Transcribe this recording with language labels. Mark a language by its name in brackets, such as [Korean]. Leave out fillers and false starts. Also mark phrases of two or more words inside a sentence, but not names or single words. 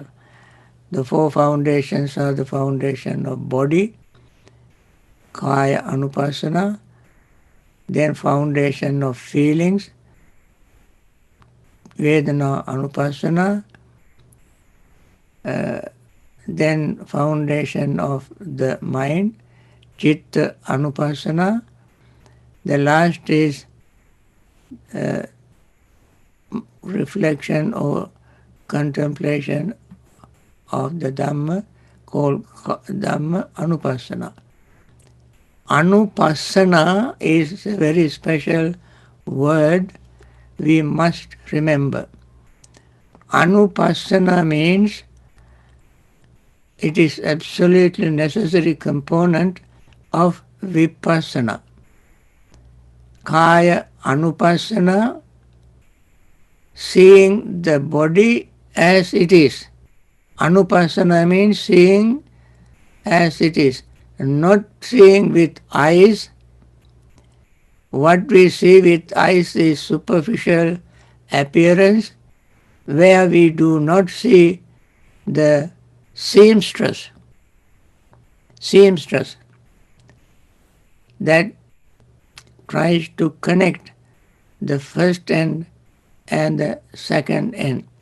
[English] The 4 foundations are the foundation of body, [Pali] kaya anupassana, [English] then foundation of feelings, [Pali] vedana anupassana, [English] then foundation of the mind, [Pali] chitta anupassana. [English] The last is reflection or contemplation of the Dhamma called [Pali] Dhamma anupassana. [English] Anupassana is a very special word we must remember. Anupassana means it is absolutely necessary component of vipassana. [Pali] Kaya anupassana, [English] seeing the body as it is. Anupassana means seeing as it is, not seeing with eyes. What we see with eyes is superficial appearance, where we do not see the seamstress that tries to connect the first end and the second end.